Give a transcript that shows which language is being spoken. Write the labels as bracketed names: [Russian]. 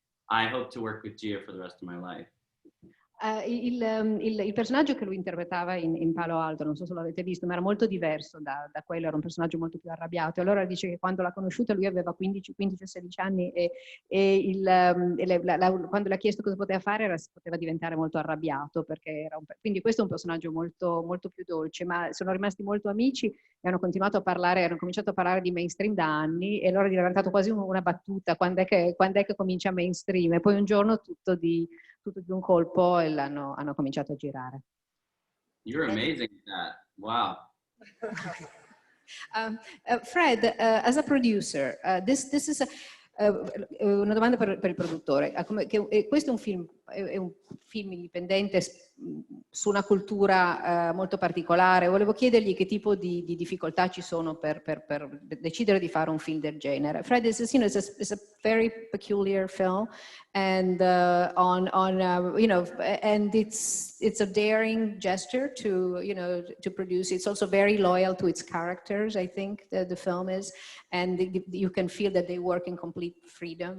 [English] I hope to work with Gia for the rest of my life. [Italian] Il personaggio che lui interpretava in Palo Alto, non so se l'avete visto, ma era molto diverso da quello, era un personaggio molto più arrabbiato. E allora dice che quando l'ha conosciuta lui aveva 15-16 anni, quando le ha chiesto cosa poteva fare, poteva diventare molto arrabbiato, perché quindi questo è un personaggio molto, molto più dolce, ma sono rimasti molto amici e hanno cominciato a parlare di mainstream da anni, e allora è diventato quasi una battuta: quando è che comincia mainstream? E poi un giorno tutto di un colpo e hanno cominciato a girare. [English] You're amazing at that. Wow. Fred, as a producer, this is [Italian] una domanda per il produttore. Questo è un film indipendente su una cultura molto particolare. Volevo chiedergli che tipo di difficoltà ci sono per decidere di fare un film del genere. [English] Fred, it's a very peculiar film, and and it's a daring gesture to produce. It's also very loyal to its characters, I think, the film is, and you can feel that they work in complete freedom.